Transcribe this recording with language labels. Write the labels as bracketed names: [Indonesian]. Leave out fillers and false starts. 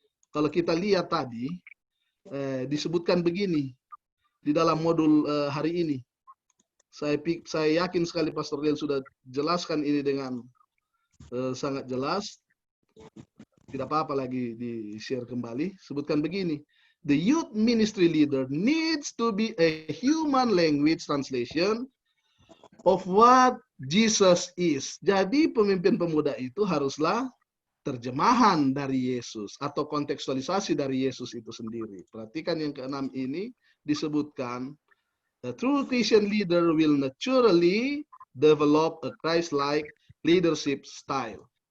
[Indonesian] Kalau kita lihat tadi disebutkan begini di dalam modul hari ini. Saya yakin sekali Pastor Dale sudah jelaskan ini dengan sangat jelas. Tidak apa-apa lagi di-share kembali. Sebutkan begini. [English] The youth ministry leader needs to be a human language translation of what Jesus is. [Indonesian] Jadi pemimpin pemuda itu haruslah terjemahan dari Yesus atau kontekstualisasi dari Yesus itu sendiri. Perhatikan yang ke-6 ini disebutkan, [English] the true Christian leader will naturally develop a Christ-like leadership style.